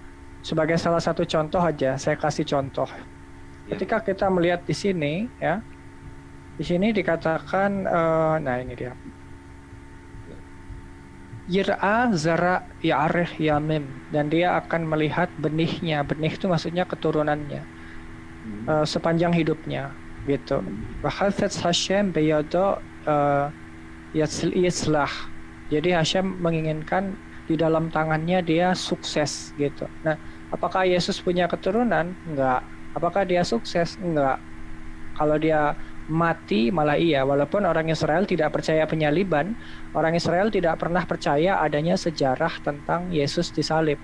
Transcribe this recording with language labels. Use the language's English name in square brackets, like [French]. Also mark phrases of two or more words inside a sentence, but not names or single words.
[Indonesian] Sebagai salah satu contoh aja, saya kasih contoh. Ketika kita melihat di sini, ya, di sini dikatakan, nah ini dia. [Hebrew] יראה זרע יאריך ימים, dan dia akan melihat benihnya. [Indonesian] Benih itu maksudnya keturunannya sepanjang hidupnya gitu. [Hebrew] וחפץ יהוה בידו יצלח. [Indonesian] Jadi Hashem menginginkan di dalam tangannya dia sukses gitu. Nah, apakah Yesus punya keturunan? Enggak. Apakah dia sukses? Enggak. Kalau dia mati malah iya, walaupun orang Israel tidak percaya penyaliban, orang Israel tidak pernah percaya adanya sejarah tentang Yesus disalib.